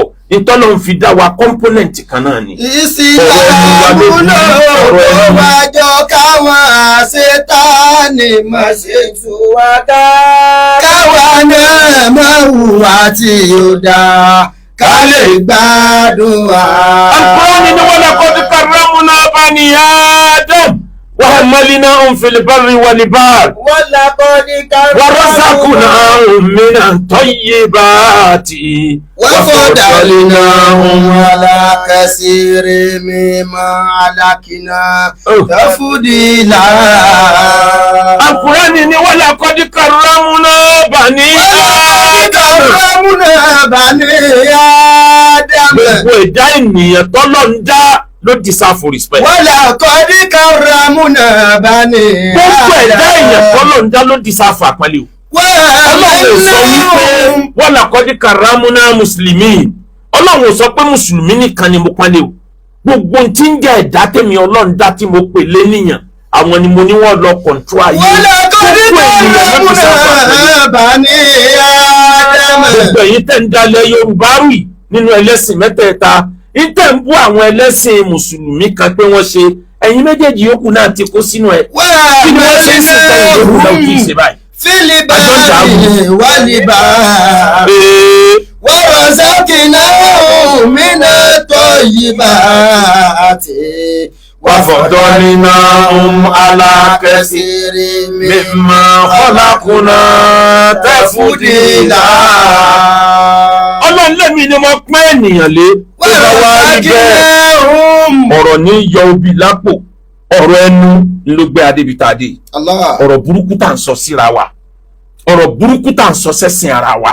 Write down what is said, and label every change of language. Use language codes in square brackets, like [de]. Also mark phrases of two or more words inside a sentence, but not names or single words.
[yo] ìtọ́lọ́run fi dá wa component kan náà ni. ìsìlámù ló wájọ káwọn àṣetánì máa ṣe tú wa ká. káwa náà máa hùwà tí ó dáa ká lè gbádùn wa. [ar] Al-Qur'ani ni ولقد كرمنا بني آدم وحملناهم في البر والبحر ورزقناهم من الطيبات وفضلناهم على كثير ممن خلقنا تفضيلا. Al-Qur'ani ni ولقد كرمنا بني آدم. [yo] gbogbo ẹ̀dá ènìyàn tọ́lọ́ ń dá ló [en] deserve respect. [ar] ولقد كرمنا بني آدم. [yo] gbogbo ẹ̀dá ènìyàn tọ́lọ́ ń dá ló deserve àpọ́nlé o. Ọlọ́run ò sọ wípé [ar] ولقد كرمنا [yo] mùsùlùmí. Ọlọ́run ò sọ pé mùsùlùmí nìkan ni mo pọ́nlé o. gbogbo tí ń jẹ́ ẹ̀dá tèmi Ọlọ́run dá tí mo pè lé níyàn, àwọn ni mo ní wọ́n lọ control ayé. [ar] ولقد كرمنا بني آدم. [yo] gbogbo èyí tẹ̀ ń dalẹ̀ Yorùbá rù yìí nínú ẹlẹ́sìn mẹ́tẹ̀ẹ̀ta, ìtẹ̀ ń bú àwọn ẹlẹ́sìn mùsùlùmí kan pé wọ́n ṣe, ẹ̀yin méjèèjì yòókù náà ti kó sínú ẹ̀. kí ni wọ́n ṣe ń sìn tẹ̀yìn lóru náà kì í ṣe báyìí. [ar] في البر والبحر ورزقناهم من الطيبات وفضلناهم على كثير ممن خلقنا تفضيلا. [yo] Ọlọ́run lẹ́mí ni mo pín ènìyàn lé. ó bá wá rí bẹ́ẹ̀ ọ̀rọ̀ ní yọ obì lápò, ọ̀rọ̀ ẹnu ló gbé adébítadé. ọ̀rọ̀ burúkú tá à ń sọ síra wa, ọ̀rọ̀ burúkú tá à ń sọ sẹ́sìn ara wa.